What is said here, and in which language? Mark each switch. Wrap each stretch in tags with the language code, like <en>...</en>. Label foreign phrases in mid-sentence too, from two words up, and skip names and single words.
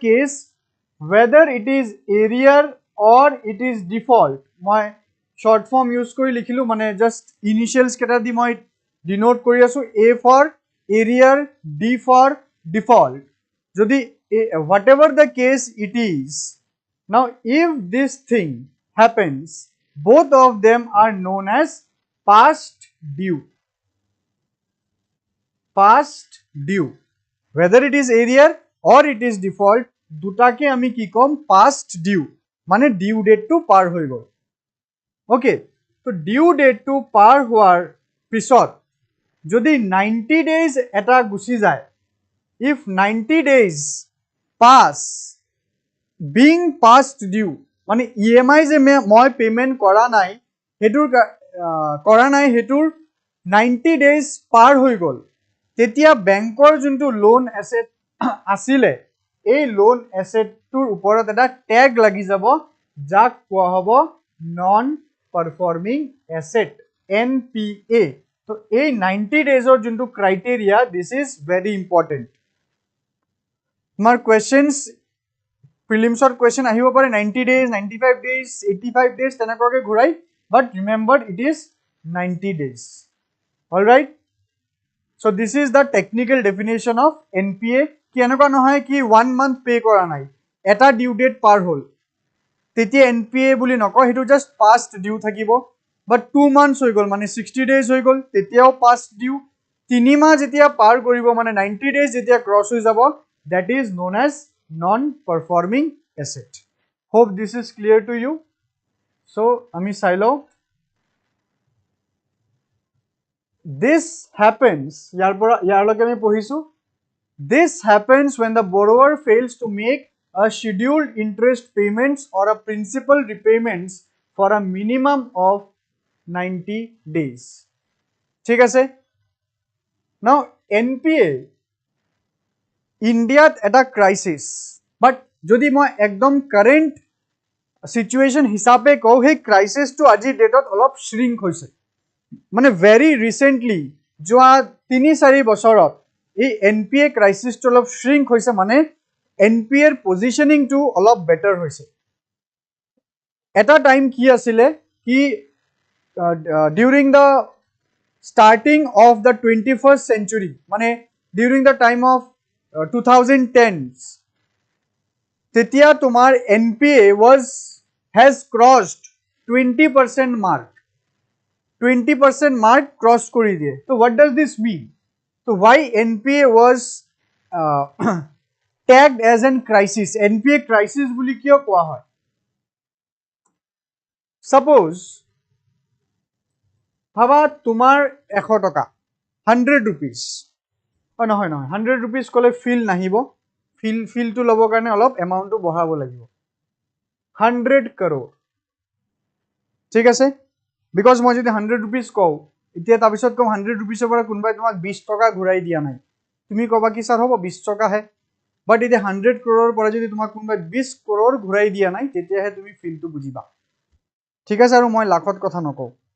<en>case whether it is arrear or it is default</en> <as>মই short form use কৰি লিখিলো মানে just initials কেটা দি মই denote কৰি আছো</as> <en>a for arrear d for default যদি whatever the case it is now if this thing happens both of them are known as past due past due whether it is arrear or it is default</en> <as>দুটাকে আমি কি কম</as> <en>past due</en> <as>মানে</as> <en>due date</en> <as>to পার হৈ গল ওকে তো</as> <en>due date</en> <as>to পার হোৱাৰ পিছত যদি 90 days এটা গুছি যায়</as> <en>if 90 days pass being past due</en> <as>মানে EMI যে মই পেমেন্ট কৰা নাই হেতুৰ 90 days পাৰ হৈ গল তেতিয়া বেংকৰ যোনটো</as> <en>loan asset</en> <as>আছিলে এই</as> <en>loan asset</en> <as>ওপৰত এটা ট্যাগ লাগি যাব যাক কোৱা হ'ব</as> <en>non performing asset</en> <as>NPA তো এই 90 ডেজৰ যোনটো</as> <en>criteria this is very important</en> <as>তোমাৰ</as> <en>questions prelims question</en> <as>আহিব পাৰে 90 days 95 days 85 days তেনেকৈ ঘূৰাই</as> <en>but remember it is 90 days all right so this is the technical definition of NPA</en> <as>কি এনেকুৱা নহয় কি 1 month পে কৰা নাই এটা</as> <en>due date</en> <as>পাৰ হ'ল তেতিয়া NPA বুলি নকয় হেতু</as> <en>just past due</en> <as>থাকিব</as> <en>but 2 months</en> <as>হৈ গল মানে 60 days হৈ গল তেতিয়াও</as> <en>past due</en> <as>3 মাহ যেতিয়া পাৰ কৰিব মানে 90 days যেতিয়া ক্ৰস হৈ যাব</as> <en>that is known as non performing asset hope this is clear to you so</en> <as>আমি চালো</as> <en>this happens</en> <as>ইয়াৰ লগে আমি পঢ়িছো</as> <en>this happens when the borrower fails to make a scheduled interest payments or a principal repayments for a minimum of 90</en> <as>days ঠিক আছে now NPA ইন্ডিয়াত এটা ক্রাইসিস বাট যদি মই একদম</as> <en>current situation</en> <as>হিসাবে কও হে ক্রাইসিস টু আজি ডেটত অলপ শ্রিঙ্ক হৈছে মানে</as> <en>very recently</en> <as>যোৱা 3-4 বছৰত এই</as> <en>NPA crisis</en> <as>টো অলপ শ্রিঙ্ক হৈছে মানে NPA এর পজিশনিং টু অলপ বেটার হৈছে এটা টাইম কি আছিলে কি</as> <en>during the starting of the 21st century মানে during the time of 2010s</en> <as>তেতিয়া তোমার</as> <en>NPA has crossed 20% mark 20% mark cross</en> <as>কৰি দিয়ে</as> <en>so what does this mean so why NPA was tagged as an crisis NPA crisis</en> <as>বুলি কিয় কোৱা হয় suppose ভাবা তোমাৰ 100 টকা 100 rupees নহয় 100 rupees কলে ফিল নাহিব ফিল টু লব কাৰণে অলপ এমাউন্ট টো বঢ়াব লাগিব 100 crore ঠিক আছে বিকজ মই যদি 100 rupees কও এতিয়া তাৰ পিছত কম 100 rupees পৰা কোনবাই তোমাক 20 টকা ঘূৰাই দিয়া নাই তুমি কবা কি স্যার হ'ব 20 টকা হে বাট এতিয়া 100 crore পৰা যদি তোমাক কোনবাই 20 crore ঘূৰাই দিয়া নাই তেতিয়াহে তুমি ফিল টো বুজিবা ঠিক আছে আৰু মই লাখত কথা নকও</as>